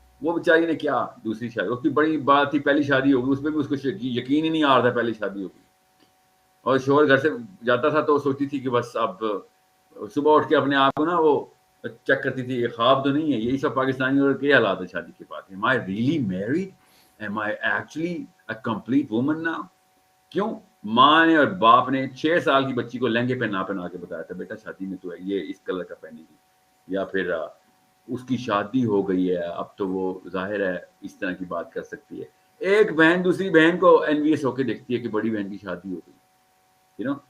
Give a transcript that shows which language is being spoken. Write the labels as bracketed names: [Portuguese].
[Urdu] وہ بیچاری نے کیا دوسری شادی, اس کی بڑی بات تھی پہلی شادی ہوگی, اس میں بھی اس کو یقین ہی نہیں آ رہا تھا پہلی شادی ہوگی, اور شوہر گھر سے جاتا تھا تو وہ سوچتی تھی کہ بس اب صبح اٹھ کے اپنے آپ کو نا وہ چیک کرتی تھی, یہ خواب تو نہیں ہے. یہی سب پاکستانی اور کے حالات ہے شادی کے بعد. [English] Am I really married? Am I actually a complete woman now? [Urdu] کیوں ماں نے اور باپ نے 6 سال کی بچی کو لہنگے پہنا کے بتایا تھا بیٹا شادی میں تو ہے یہ اس کلر کا پہنے گی, یا پھر اس کی شادی ہو گئی ہے اب تو وہ ظاہر ہے اس طرح کی بات کر سکتی ہے. ایک بہن دوسری بہن کو انویس ہو کے دیکھتی ہے کہ بڑی بہن کی شادی ہو گئی.